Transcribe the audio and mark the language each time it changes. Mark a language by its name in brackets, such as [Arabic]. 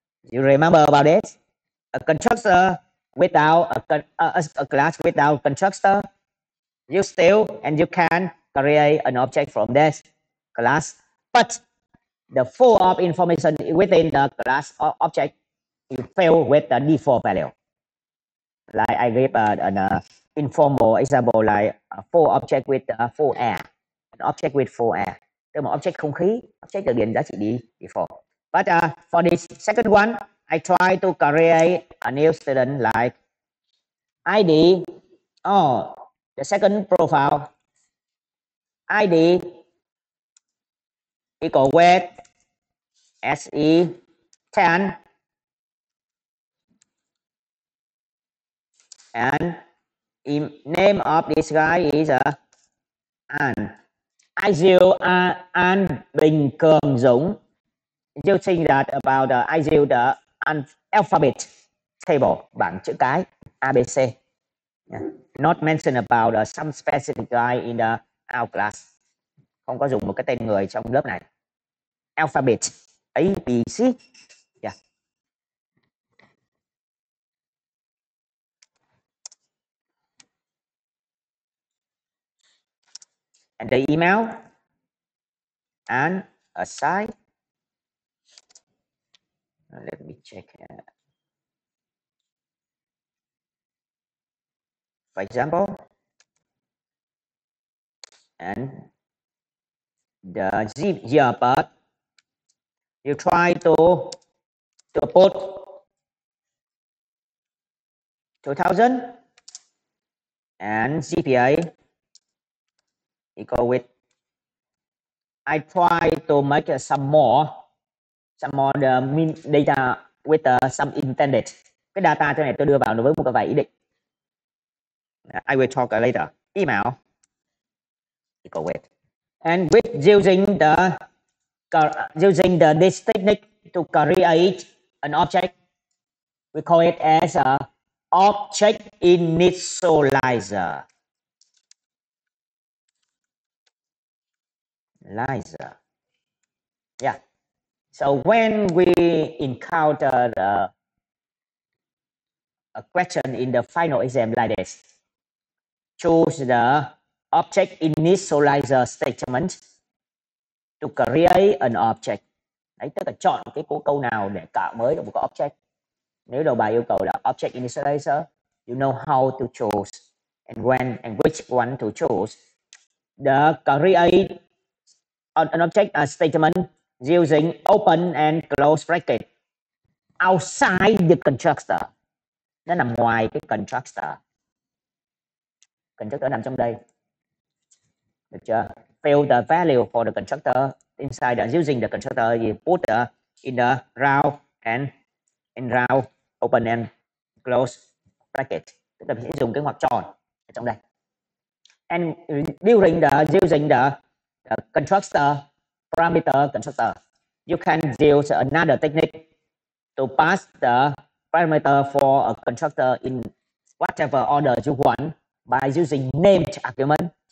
[English] You remember about it? A constructor without a class without constructor, you still and you can create an object from this class, but the full of information within the class object you fill with the default value. Like I give an informal example like full object with full air, an object with full air. [Vietnamese] Tức là một object không khí, object được điền giá trị default. [English] But for this second one, I try to create a new student like ID. The second profile ID equal with SE10 and name of this guy is I Diệu An Bình Cường Dũng using that about the I Diệu the alphabet table [Vietnamese] bảng chữ cái [English] ABC. Yeah. Not mentioned about some specific guy in the our class. [Vietnamese] Không có dùng một cái tên người trong lớp này. [English] Alphabet A B C. Yeah. And the email and a site. Let me check. For example, and the year birth. You try to put 2000 and GPA equal with. I try to make some more the data with some intended. [Vietnamese] Cái data cho này tôi đưa vào với một cái vài ý định. [English] I will talk later. Email equal with. And with using this technique to create an object, we call it as a object initializer. Yeah. So when we encounter a question in the final exam like this, choose the object initializer statement to create an object. [Vietnamese] Đấy, tức là chọn cái câu nào để tạo mới được một cái object. Nếu đầu bài yêu cầu là [English] object initializer, you know how to choose and when and which one to choose. The create an object statement using open and close bracket outside the constructor. [Vietnamese] Nó nằm ngoài cái constructor. Constructor nằm trong đây. Được chưa? [English] Fill the value for the constructor inside the using the constructor. You put in the round and in round open and close bracket. [Vietnamese] Tức là sẽ dùng cái ngoặc tròn ở trong đây. [English] And during using the constructor parameter constructor, you can use another technique to pass the parameter for a constructor in whatever order you want by using named argument.